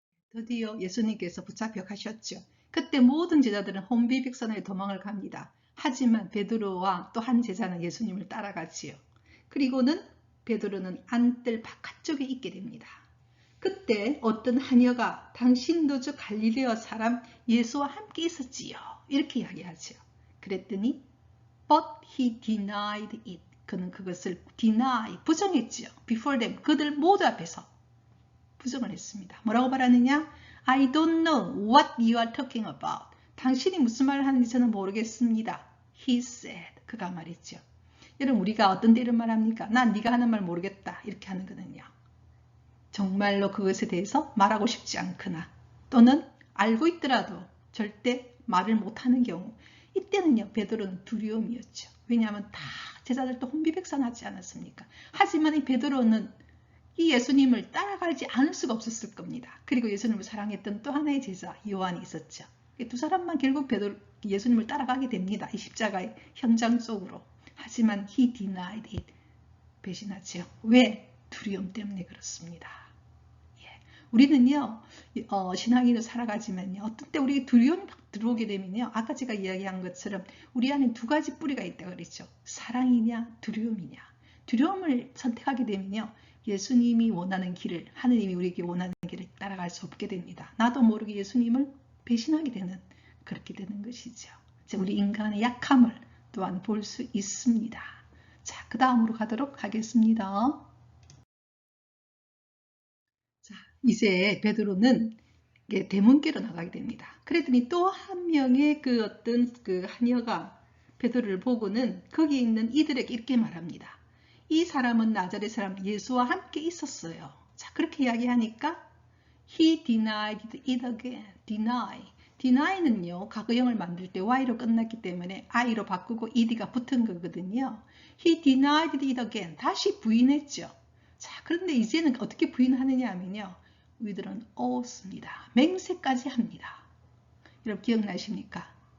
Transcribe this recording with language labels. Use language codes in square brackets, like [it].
[ko] 드디어 예수님께서 붙잡혀 가셨죠. 그때 모든 제자들은 혼비백산의 도망을 갑니다. 하지만 베드로와 또 한 제자는 예수님을 따라가지요. 그리고는 베드로는 안뜰 바깥쪽에 있게 됩니다. 그때 어떤 하녀가 당신도 저 갈릴레아 사람 예수와 함께 있었지요. 이렇게 이야기하죠. 그랬더니 [en] but he denied it. [ko] 그는 그것을 deny, 부정했지요. [en] before them, [ko] 그들 모두 앞에서 부정을 했습니다. 뭐라고 말하느냐? [en] I don't know what you are talking about. [ko] 당신이 무슨 말을 하는지 저는 모르겠습니다. [en] He said. [ko] 그가 말했죠. 여러분 우리가 어떤 때 이런 말 합니까? 난 네가 하는 말 모르겠다. 이렇게 하는 거는요. 정말로 그것에 대해서 말하고 싶지 않거나 또는 알고 있더라도 절대 말을 못하는 경우 이때는요 베드로는 두려움이었죠. 왜냐하면 다 제자들도 혼비백산하지 않았습니까? 하지만 이 베드로는 이 예수님을 따라가지 않을 수가 없었을 겁니다. 그리고 예수님을 사랑했던 또 하나의 제자 요한이 있었죠. 두 사람만 결국 예수님을 따라가게 됩니다. 이 십자가의 현장 속으로. 하지만 [en] he denied it. [ko] 배신하죠. 왜? 두려움 때문에 그렇습니다. 예. 우리는요 신앙인으로 살아가지만요 어떤 때 우리에게 두려움이 들어오게 되면요 아까 제가 이야기한 것처럼 우리 안에 두 가지 뿌리가 있다고 그랬죠. 사랑이냐 두려움이냐. 두려움을 선택하게 되면요 예수님이 원하는 길을 하느님이 우리에게 원하는 길을 따라갈 수 없게 됩니다. 나도 모르게 예수님을 배신하게 되는 그렇게 되는 것이죠. 우리 인간의 약함을 또한 볼 수 있습니다. 자, 그 다음으로 가도록 하겠습니다. 자, 이제 베드로는 대문께로 나가게 됩니다. 그랬더니 또 한 명의 그 어떤 그 하녀가 베드로를 보고는 거기 있는 이들에게 이렇게 말합니다. 이 사람은 나자렛 사람 예수와 함께 있었어요. 자, 그렇게 이야기하니까 [en] he denied it again. [ko] deny는요 과거형을 만들 때 y로 끝났기 때문에 i로 바꾸고 ed가 붙은 거거든요. [en] he denied it again. [ko] 다시 부인했죠. 자, 그런데 이제는 어떻게 부인하느냐 하면요 [en] with an oath [ko] 입니다. 맹세까지 합니다. 여러분 기억나십니까?